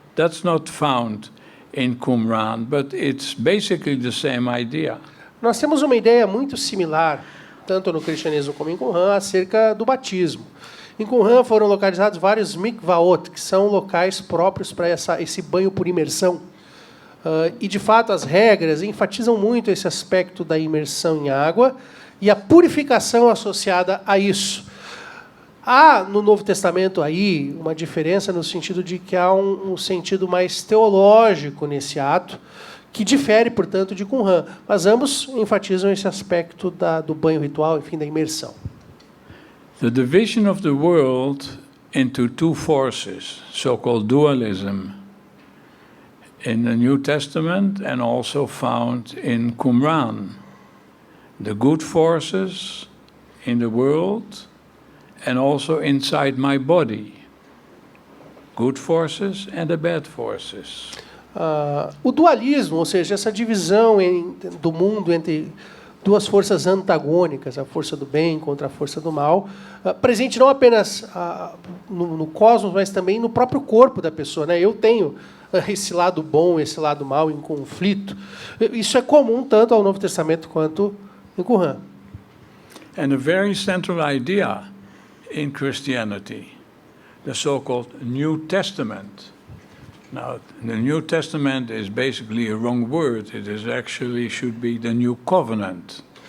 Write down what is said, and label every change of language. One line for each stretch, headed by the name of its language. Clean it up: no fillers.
English: That's not found in Qumran, but it's basically the same idea.
Portuguese: Nós temos uma ideia muito similar, tanto no cristianismo como em Qumran, acerca do batismo. Em Qumran foram localizados vários mikvaot, que são locais próprios para esse banho por imersão. E, de fato, as regras enfatizam muito esse aspecto da imersão em água e a purificação associada a isso. Há, no Novo Testamento, aí uma diferença no sentido de que há um sentido mais teológico nesse ato, que difere, portanto, de Qumran. Mas ambos enfatizam esse aspecto do banho ritual, enfim, da imersão.
English: The division of the world into two forces, so-called dualism, in the New Testament and also found in Qumran. The good forces in the world and also inside my body. Good forces and the bad forces.
Portuguese: O dualismo, ou seja, essa divisão do mundo entre duas forças antagônicas, a força do bem contra a força do mal, presente não apenas no cosmos, mas também no próprio corpo da pessoa, né? Eu tenho esse lado bom, esse lado mal em conflito. Isso é comum tanto ao Novo Testamento quanto em Qumran.
English: And a very central idea in Christianity, the so-called New Testament. Now, the New Testament is basically a wrong word. It is actually should be the New Covenant.